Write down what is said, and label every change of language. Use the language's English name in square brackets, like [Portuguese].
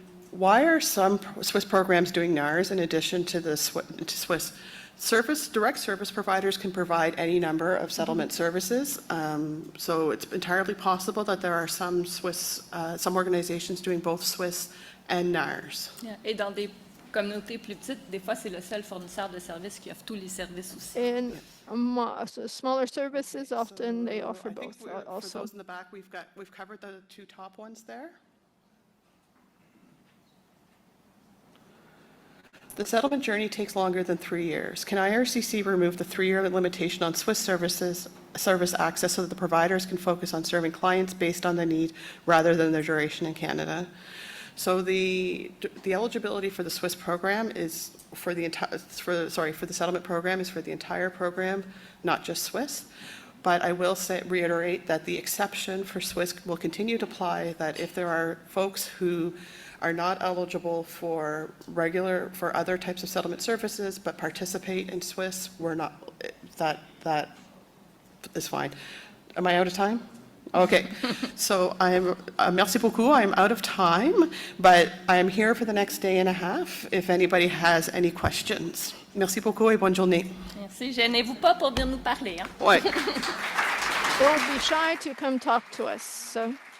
[English] Why are some SWIS programs doing NARS in addition to the SWIS? Direct service providers can provide any number of settlement services. So it's entirely possible that there are some some organizations doing both SWIS and NARS. Yeah. [French] Et dans des communautés plus petites, des fois, c'est le seul fournisseur de services qui offre tous les services aussi. [English] In smaller services, often they offer I think both also. For those in the back, we've covered the two top ones there. The settlement journey takes longer than 3 years. Can IRCC remove the 3-year limitation on SWIS service access so that the providers can focus on serving clients based on the need rather than their duration in Canada? So the eligibility for the SWIS program is for the settlement program is for the entire program, not just SWIS. But I will reiterate that the exception for SWIS will continue to apply, that if there are folks who are not eligible for other types of settlement services but participate in SWIS, that is fine. Am I out of time? Okay, so [French] merci beaucoup. [English] I'm out of time, but I'm here for the next day and a half if anybody has any questions. [French] Merci beaucoup et bonne journée. Merci. Gênez-vous pas pour venir nous parler. Hein? Ouais. [English] Don't be shy to come talk to us. So.